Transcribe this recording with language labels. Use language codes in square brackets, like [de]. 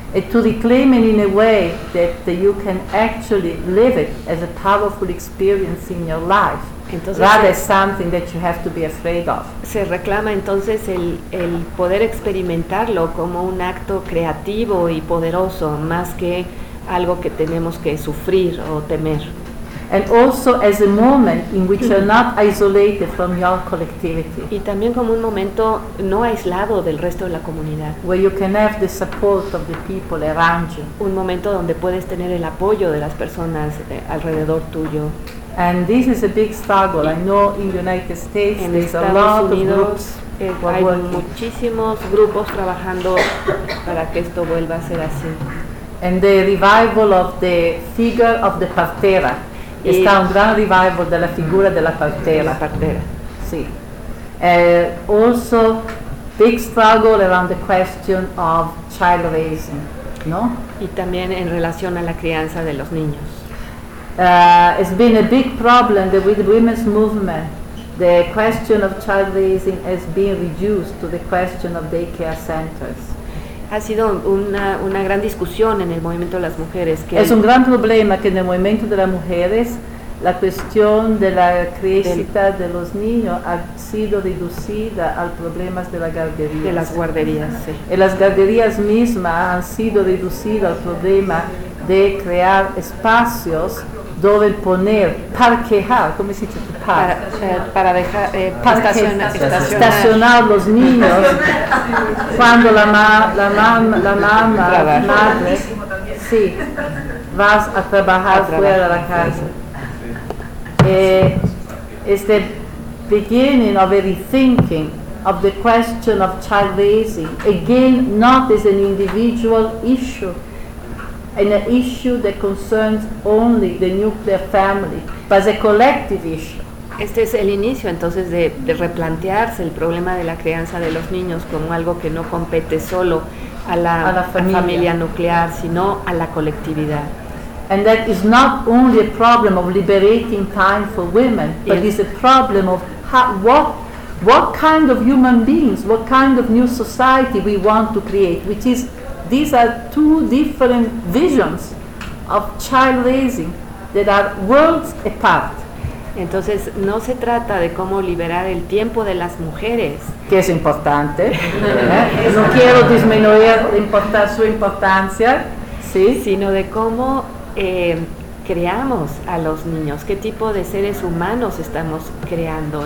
[en] To reclaim it in a way that you can actually live it as a powerful experience in your life, [es] entonces, [en] rather than something that you have to be afraid of. [es] Se reclama entonces el poder experimentarlo como un acto creativo y poderoso, más que algo que tenemos que sufrir o temer. [en] And also as a moment in which you're not isolated from your collectivity. [es] Y también como un momento no aislado del resto de la comunidad. [en] Where you can have the support of the people around you. [es] Un momento donde puedes tener el apoyo de las personas alrededor tuyo. [en] And this is a big struggle. I know in the United States [es] en [en] there's [es] Estados [en] a lot [es] Unidos, [en] of groups. [es] Hay muchísimos grupos trabajando para que esto vuelva a ser así. [en] And the revival of the figure of the partera. [es] Está un gran revival de la figura de la partera. La partera. [en] Sí. Also, big struggle around the question of child raising, ¿no? [es] Y también en relación a la crianza de los niños. [en] It's been a big problem that with the women's movement, the question of child raising has been reduced to the question of daycare centers. [es] Ha sido una gran discusión en el movimiento de las mujeres. Que es un gran problema que en el movimiento de las mujeres la cuestión de la crianza de los niños ha sido reducida al problema de las guarderías. De las guarderías, sí. Y las guarderías mismas han sido reducidas al problema de crear espacios donde poner parquear, ¿cómo se dice? Para estacionar los niños cuando la madre sí vas a trabajar fuera de la casa. Es el [en] beginning of a rethinking of the question of child raising again, not as an individual issue. An issue that concerns only the nuclear family, but as a collective issue. [es] Este es el inicio entonces de replantearse el problema de la crianza de los niños como algo que no compete solo a la familia nuclear, sino a la colectividad. [en] And that is not only a problem of liberating time for women, but it's a problem of what kind of human beings, what kind of new society we want to create, which is. These are two different visions of child raising that are worlds apart. [es] Entonces, no se trata de cómo liberar el tiempo de las mujeres. Que es importante. No quiero disminuir su importancia. ¿Sí? Sino de cómo creamos a los niños. ¿Qué tipo de seres humanos estamos creando?